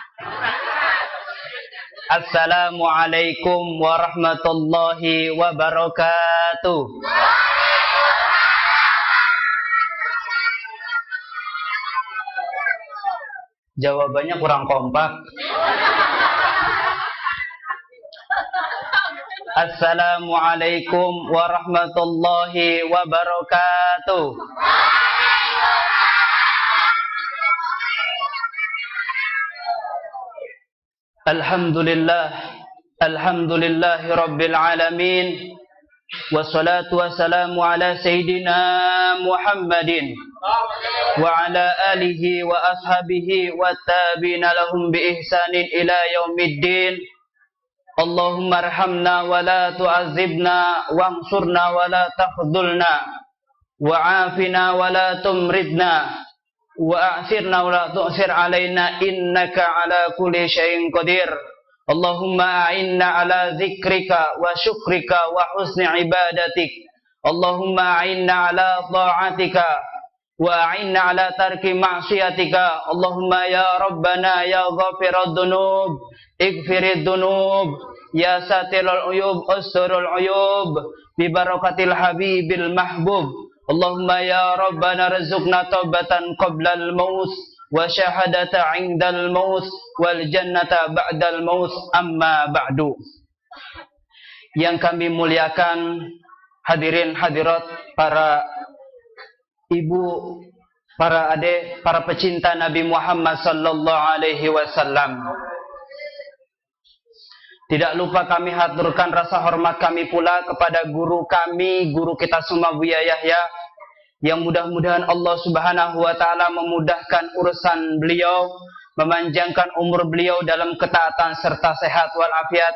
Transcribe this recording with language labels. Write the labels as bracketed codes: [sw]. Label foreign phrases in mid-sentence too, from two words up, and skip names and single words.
[ar] السلام عليكم ورحمة الله وبركاته. [id] Jawabannya kurang kompak. [ar] السلام عليكم ورحمة الله وبركاته. الحمد لله، الحمد لله رب العالمين. والصلاة والسلام على سيدنا محمد وعلى آله وأصحابه وتابعين لهم بإحسان إلى يوم الدين. اللهم ارحمنا ولا تعذبنا وانصرنا ولا تخذلنا وعافنا ولا تمرضنا ويسرنا ولا تعسر علينا إنك على كل شيء قدير. اللهم أعنا على ذكرك وشكرك وحسن عبادتك. اللهم أعنا على طاعتك وأعنا على ترك معصيتك. اللهم يا ربنا يا غافر الذنوب اغفر الذنوب يا ساتر العيوب استر العيوب ببركة الحبيب المحبوب. اللهم يا ربنا ارزقنا توبة قبل الموت وشهادة عند الموت والجنة بعد الموت، أما بعد. [id] Yang kami muliakan hadirin hadirat, para ibu, para adik, para pecinta Nabi Muhammad [ar] صلى الله عليه وسلم. [id] Tidak lupa kami haturkan rasa hormat kami pula kepada guru kami, guru kita semua, Buya Yahya, yang mudah-mudahan Allah [ar] سبحانه وتعالى [id] memudahkan urusan beliau, memanjangkan umur beliau dalam ketaatan serta sehat walafiat.